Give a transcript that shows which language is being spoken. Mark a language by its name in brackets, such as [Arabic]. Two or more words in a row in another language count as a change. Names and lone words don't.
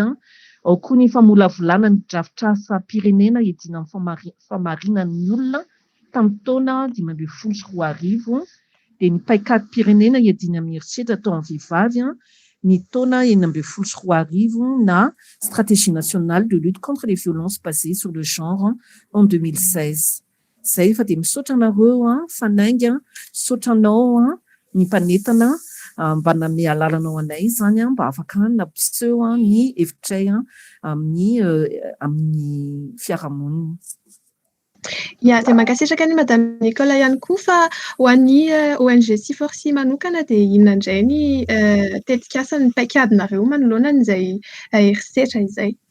[Malagasy] Ao koa ny famolavolana ny drafitr'asam-pirenena hiadina amin'ny famarinan'ny olona tamin'ny taona 2024. Dia ny paikady-pirenena hiadina amin'ny herisetra atao amin'ny vehivavy ny taona 2024 na [French] stratégie nationale de lutte contre les violences basées sur le genre en 2016. [Malagasy] Izay efa dia misaotra anareo fanainga, misaotra anao ny mpanentana mba nanome alalanao anay izany mba afaka nampiseho ny hevitray amin'ny fiarahamonina. Ia, dia mankasitraka ny Madame Nicola ihany koa fa ho an'ny ONG C4C manokana dia inona indray ny tetikasany paikadinareo manoloana an'izay herisetra izay?